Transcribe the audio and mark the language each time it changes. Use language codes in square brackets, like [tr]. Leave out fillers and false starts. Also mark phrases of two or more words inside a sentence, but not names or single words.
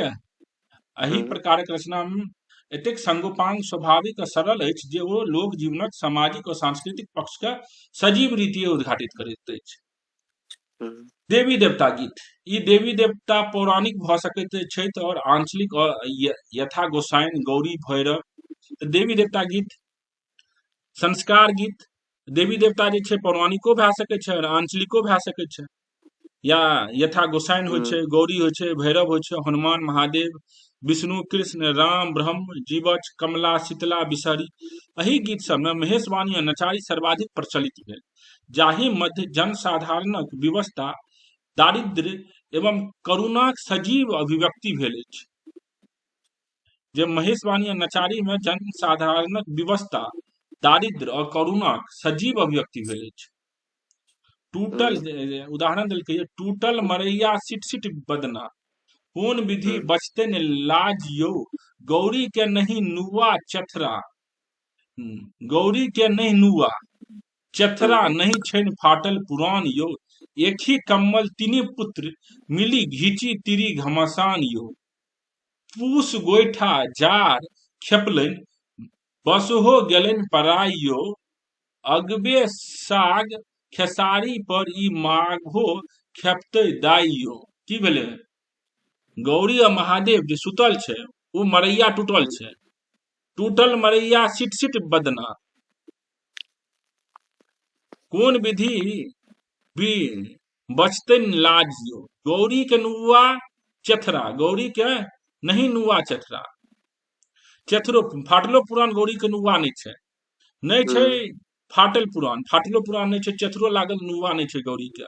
[mai] एही प्रकारक रचना में एतेक संगोपांग, स्वाभाविक और सरल अछि जे ओ लोक जीवनक सामाजिक और सांस्कृतिक पक्ष के सजीव रीतिये उद्घाटित करैत अछि। देवी देवता गीत, ई देवी देवता पौराणिक भ सकैत छथि और आंचलिक और यथा गोसाइन, गौरी, भैरव। देवी देवता गीत। संस्कार गीत, देवी देवता जे छै पौराणिको भए सकै छै और आंचलिको भए सकै छै, या यथा गोसाइन होइ छै, गौरी होइ छै, भैरव होइ छै, हनुमान, महादेव, विष्णु, कृष्ण, राम, ब्रह्म, जीवच, कमला, शीतला, बिसहरी। एही गीत सब में महेशवाणी और नचारी सर्वाधिक प्रचलित भेल, जाहि मध्य जनसाधारणक विवशता, दारिद्र्य एवं करुणाक सजीव अभिव्यक्ति भेल अछि। जे महेशवाणी और नचारी में जनसाधारणक विवशता, दारिद्र्य और करुणाक सजीव अभिव्यक्ति भेल अछि। टूटल उदाहरण देलकै टूटल मरैया सिट सिट बदना, कोन विधि बचतन लाज यो, गौरी के नहीं नुआ चथरा। गौरी के नहीं नुआ चथरा, नहीं छन फाटल पुराण यो, एक ही कम्मल तिनी पुत्र, मिली घीची तिरी घमासान यो। पूस गोइठा जार खेपलन, बसहो गेलन पराई यो, अगबे साग खेसारी पर ई माघो खेपते दाई यो। की भेलै? गौरी आ महादेव जे सुतल छै ओ मरैया टूटल छै, टूटल मरैया सिट सिट बदना, कोन विधि भी बचतन लाज यो, गौरी के नुआ चथरा, गौरी के नहीं नुआ चथरा, चथरो फाटलो पुरान गौरी के नुआ नहीं छै, नहीं छै फाटल पुरान, फाटलो पुरान नहीं छै, चथरो लागल नुआ नहीं छै गौरी के।